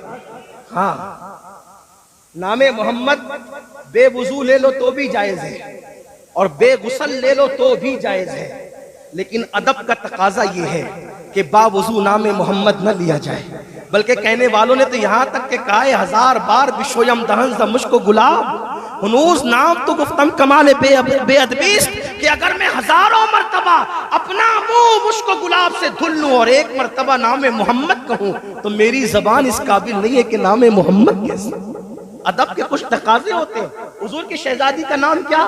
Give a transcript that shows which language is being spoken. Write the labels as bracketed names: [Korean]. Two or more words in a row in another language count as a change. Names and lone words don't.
[Urdu] ہاں نام محمد بے وضو لے لو تو بھی جائز ہے اور بے غسل لے لو تو بھی جائز ہے، لیکن ادب کا تقاضا یہ ہے کہ با وضو نام محمد نہ لیا جائے، بلکہ کہنے والوں نے تو یہاں تک کہ کہا ہے [Persian] 1000 بار بشویم دہن ز مشک و گلاب، ہنوز نام تو گفتم کمال بے ادبیست [Urdu] کہ اگر میں ہزاروں مرتبہ اپنا منہ مشک و گلاب سے دھل لوں اور ایک مرتبہ نام محمد کہوں تو میری زبان اس قابل نہیں ہے کہ نام محمد کیسے. ادب کے کچھ تقاضے ہوتے ہیں. حضور کی شہزادی کا نام کیا؟